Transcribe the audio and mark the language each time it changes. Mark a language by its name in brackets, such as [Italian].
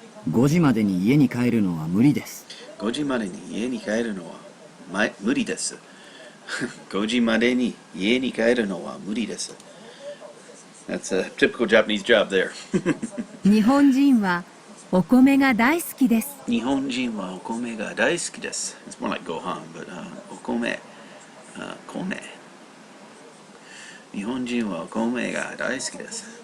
[Japanese] 5時までに家に帰るのは無理です。 5時までに家に帰るのは無理です。 5時までに家に帰るのは無理です。 [English] That's a typical Japanese job there. [Japanese] 日本人はお米が大好きです。日本人はお米が大好きです。 [English] It's more like gohan, but お米。米。 [Japanese] 日本人はお米が大好きです。